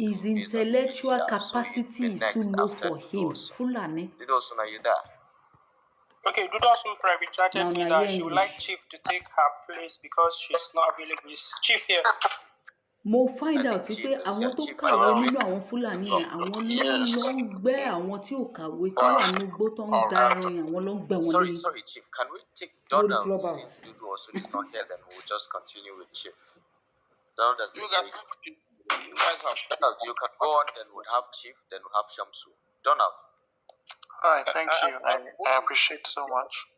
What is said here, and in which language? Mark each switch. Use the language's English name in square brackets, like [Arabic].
[English] His intellectual capacity is too low for him. Fulani. Dudu, are you there? Okay, Dudu private chatted me that she would like Chief to take her place because she's not available. Is Chief here? [Yoruba] Mo [English] find out [Yoruba] pé àwọn tó kàwé nínú àwọn Fúlàní yẹn àwọn ló ń gbẹ́ àwọn tí ò kàwé tó wà ní igbó tó ń da ẹran yẹn àwọn ló ń gbẹ́ wọn lórí. [English] Sorry, Chief. Can we take Donald since Dudu also is not here? Then we'll just continue with Chief. Donald has been Donald, you can go on. Then we'll have Chief. Then we'll have Shamsu. Donald. All right, thank you. I appreciate so much.